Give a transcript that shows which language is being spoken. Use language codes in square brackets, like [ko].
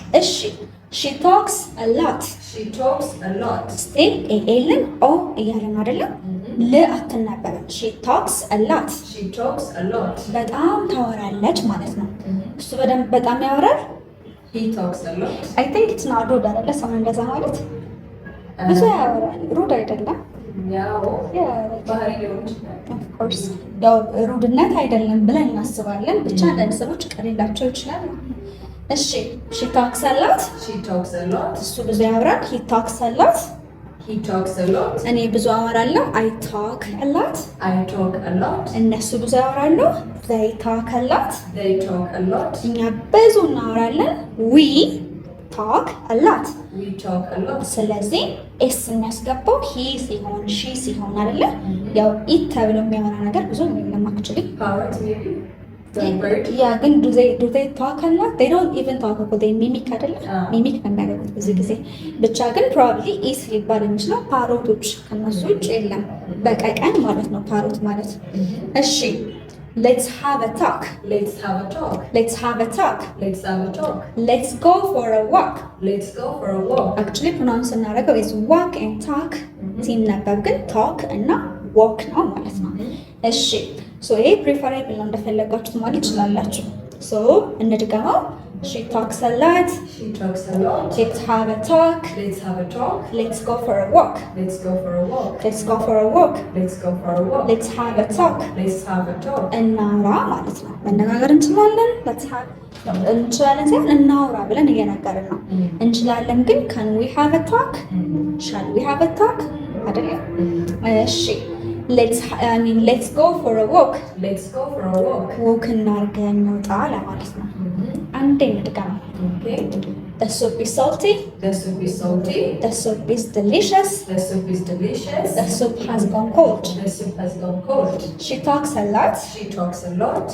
[en] እሺ፣ she talks a lot. She talks a lot. [am] ስቲል ኤልን ኦ እያለን አይደለም? ል አትነበብም። [en] she talks a lot. She talks a lot. [am] በጣም ታወራለች ማለት ነው። እሱ በጣም ያወራል። [en] He talks a lot. I think it's not rude [am] አይደለ? ሰው እንደዛ ማለት ብዙ ያወራል። ሩድ አይደለም። ያው ባህሪ ሊሆን ይችላል። [en] Of course [am] ያው ሩድነት አይደለም ብለን እናስባለን። ብቻ አንዳንድ ሰዎች ቀሪላቸው ይችላል። እሺ [en] she talks a lot. She talks a lot. [am] እሱ ብዙ ያወራል። [en] he talks a lot. He talks a lot. [am] እኔ ብዙ አወራለሁ። [en] I talk a lot. I talk a lot. [am] እነሱ ብዙ ያወራሉ። [en] They talk a lot. They talk a lot. [am] እኛ ብዙ እናወራለን። [en] We talk a lot. We talk a lot. [am] ስለዚህ ኤስ የሚያስገባው ሂ ሲሆን ሺ ሲሆን አይደለ? ያው ኢት ተብሎ የሚያወራ ነገር ብዙ የለም አክቹሊ። [en] Parrot maybe. The bird. [am] ያ ግን [en] do they talk a lot? They don't even talk እኮ they mimic አይደለ? [am] ሚሚክ ነው የሚያደርጉት ብዙ ጊዜ። ብቻ ግን probably ኢስ ሊባል የሚችለው ፓሮቶች ከነሱ ውጭ የለም። በቀቀን ማለት ነው ፓሮት ማለት። እሺ [en] let's have a talk. Let's have a talk. Let's have a talk. Let's have a talk. Let's go for a walk. Let's go for a walk. Actually pronounce [am] እናደርገው is walk and talk ሲነበብ ግን talk እና walk ነው ማለት ነው። እሺ ሶ ይሄ ፕሪፈራብል ነው እንደፈለጋችሁ ማለት ይችላላችሁ። ሶ እንድገመው [en] she talks a lot. She talks a lot. Let's have a talk. Let's have a talk. Let's go for a walk. Let's go for a walk. Let's go for a walk. Let's go for a walk. Let's have a talk. Let's have a talk. [am] እናውራ ማለት ነው። መነጋገር እንችላለን። let's have እንችላለን ሳይሆን እናውራ ብለን እየነገርን ነው። እንችላለን ግን [en] can we have a talk? shall we have a talk? [am] አይደለም። እሺ [en] let's go for a walk. Let's go for a walk. [am] walk እናድርገን እንውጣ ለማለት ነው። አንዴ እንድገም። [en] Okay. The soup is salty. The soup is salty. The soup is delicious. The soup is delicious. The soup has gone cold. The soup has gone cold. She talks a lot. She talks a lot.